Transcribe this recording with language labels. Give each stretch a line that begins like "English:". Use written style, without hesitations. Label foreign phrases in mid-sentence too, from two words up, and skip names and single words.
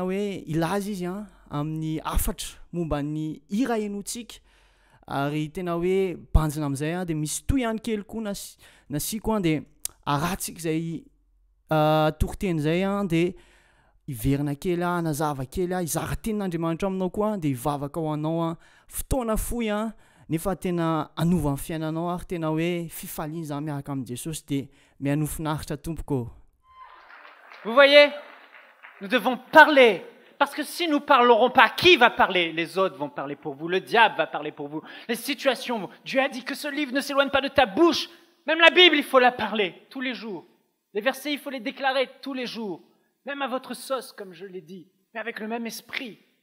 Malagasy: hoe ilaza izy amin'ny afatra momba ny hira henoantsika ary tena hoe banjina amin'izay dia misy toy ihany kely koa nasiko dia arahantsika izay toriteny izay dia hiverina kely nazava kely hizara tenin'Andriamanitra aminao koa dia hivavaka ho anao fotoana fohy nefa tena anova ny fiainanao ary tena hoe fifaliana zany miaraka amin'i Jesosy dia mianofinaritra tompoko.
French: Vous voyez, nous devons parler. Parce que si nous ne parlerons pas, qui va parler? Les autres vont parler pour vous, le diable va parler pour vous, les situations. Dieu a dit que ce livre ne s'éloigne pas de ta bouche. Même la Bible, il faut la parler tous les jours. Les versets, il faut les déclarer tous les jours. Même à votre sauce, comme je l'ai dit, mais avec le même esprit.